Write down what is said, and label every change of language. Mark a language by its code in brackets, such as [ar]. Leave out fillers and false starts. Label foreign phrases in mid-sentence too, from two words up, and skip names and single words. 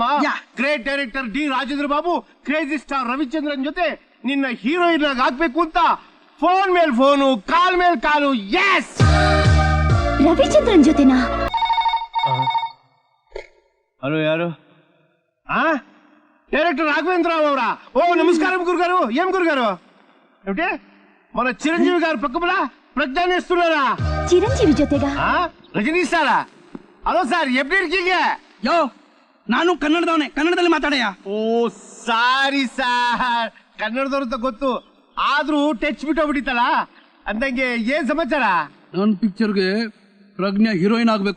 [en] great director [kn] ಡಿ ರಾಜೇಂದ್ರ ಬಾಬು [en] crazy star [kn] ರವಿಚಂದ್ರನ್ ಜೊತೆ ನಿನ್ನ ಹೀರೋಯಿನ್ ಆಗಿ ಹಾಕ್ಬೇಕು ಅಂತ ಫೋನ್ ಮೇಲ್ ಫೋನು, ಕಾಲ್ ಮೇಲ್ ಕಾಲು. ಎಸ್, ರವಿಚಂದ್ರನ್ ಜೊತೆನಾ? ಹಲೋ, ಯಾರು? ಡೈರೆಕ್ಟರ್ ರಾಘವೇಂದ್ರ ರಾವ್ ಅವರ? [te] ఓ నమస్కారం గురుగారు. ఏం గురుగారు? ఏమిటి మన చిరంజీవి గారు పక్కపల ప్రజ్ఞాన్ ఇస్తున్నారా? [kn] ಚಿರಂಜೀವಿ ಜೊತೆಗ? ರಜನಿ ಸಾರ? [en] hello sir, [ta] எப்படி இருக்கீங்க? [kn] ಯೋ, ನಾನು ಕನ್ನಡದವನೇ, ಕನ್ನಡದಲ್ಲಿ ಮಾತಾಡಯ್ಯ. [en] oh sorry sir, [kn] ಕನ್ನಡದವ್ರು ಅಂತ ಗೊತ್ತು, ಆದ್ರೂ ಟಚ್ ಬಿಟ್ಟೋಗ್ಬಿಟ್ಟಿತ್ತಲ್ಲ. ಅಂದಂಗೆ ಏನ್ ಸಮಾಚಾರ? ನನ್ನ ಪಿಕ್ಚರ್ಗೆ ಪ್ರಜ್ಞಾ ಹೀರೋಯಿನ್ ಆಗ್ಬೇಕು.